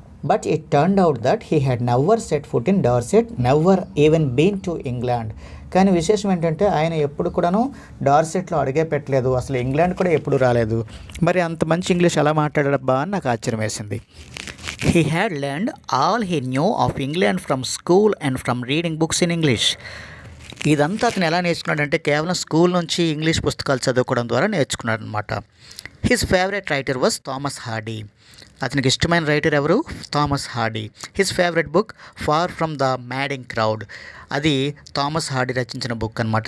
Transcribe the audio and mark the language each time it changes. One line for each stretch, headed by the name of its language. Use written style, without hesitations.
English: But it turned out that he had never set foot in Dorset, never even been to England.
Telugu: కానీ విశేషం ఏంటంటే ఆయన ఎప్పుడు కూడాను డార్సెట్లో అడిగే పెట్టలేదు, అసలు ఇంగ్లాండ్ కూడా ఎప్పుడు రాలేదు. మరి అంత మంచి ఇంగ్లీష్ ఎలా మాట్లాడాడబ్బా అని నాకు ఆశ్చర్యం వేసింది.
English: He had learned all he knew of England from school and from reading books in English.
Telugu: ఇదంతా అతను ఎలా నేర్చుకున్నాడంటే కేవలం స్కూల్ నుంచి ఇంగ్లీష్ పుస్తకాలు చదువుకోవడం ద్వారా నేర్చుకున్నాడు అనమాట.
English: His favourite writer was Thomas Hardy.
Telugu: అతనికి ఇష్టమైన రైటర్ ఎవరు?
English: Thomas Hardy. His favourite book far from the madding crowd.
Telugu: అది థామస్ హార్డీ రచించిన బుక్ అనమాట.